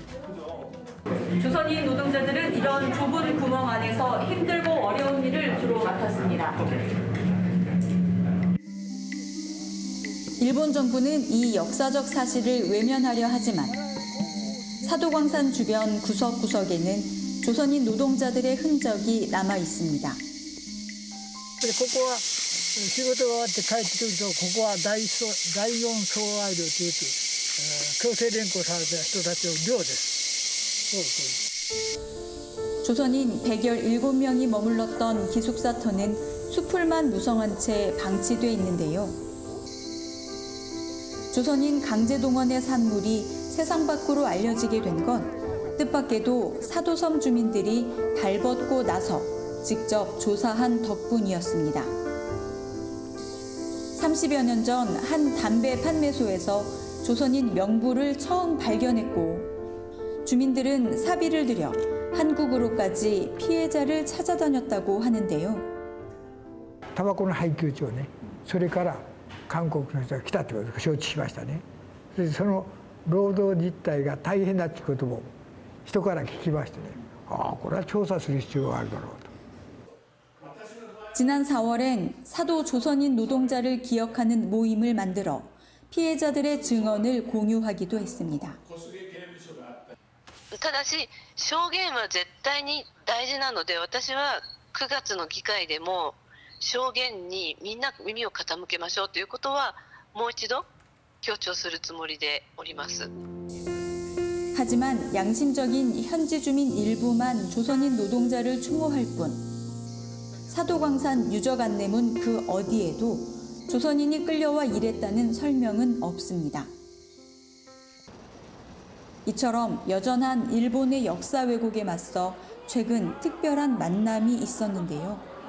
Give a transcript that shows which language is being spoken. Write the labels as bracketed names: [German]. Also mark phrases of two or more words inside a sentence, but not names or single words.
[Korean] 조선인 노동자들은 이런 좁은 구멍 안에서 힘들고 어려운 일을 주로 있습니다. 일본 정부는 이 역사적 사실을 외면하려 하지만 사도광산 주변 구석구석에는 조선인 노동자들의 흔적이 남아 있습니다. [Japanese] ここは仕事が終わって帰ってくるとここは第四総愛寮という強制連行された人たちの寮です。 [Korean] 조선인 117명이 머물렀던 기숙사터는 수풀만 무성한 채 방치돼 있는데요. 조선인 강제동원의 산물이 세상 밖으로 알려지게 된 건 뜻밖에도 사도섬 주민들이 발벗고 나서 직접 조사한 덕분이었습니다. 30여 년 전 한 담배 판매소에서 조선인 명부를 처음 발견했고 주민들은 사비를 들여 한국으로까지 피해자를 찾아다녔다고 하는데요. [Japanese] タバコの配給所ね、それから韓国の人が来たってことを承知しましたね。その労働実態が大変だってことも人から聞きましてね、ああこれは調査する必要があるだろうと。 [Korean] 지난 4월엔 사도 조선인 노동자를 기억하는 모임을 만들어 피해자들의 증언을 공유하기도 했습니다. [Japanese] ただし証言は絶対に大事なので私は9月の議会でも証言にみんな耳を傾けましょうということはもう一度強調するつもりでおります. [Korean] 하지만 양심적인 현지 주민 일부만 조선인 노동자를 추모할 뿐 사도광산 유적 안내문 그 어디에도 조선인이 끌려와 일했다는 설명은 없습니다. 이처럼 여전한 일본의 역사 왜곡에 맞서 최근 특별한 만남이 있었는데요.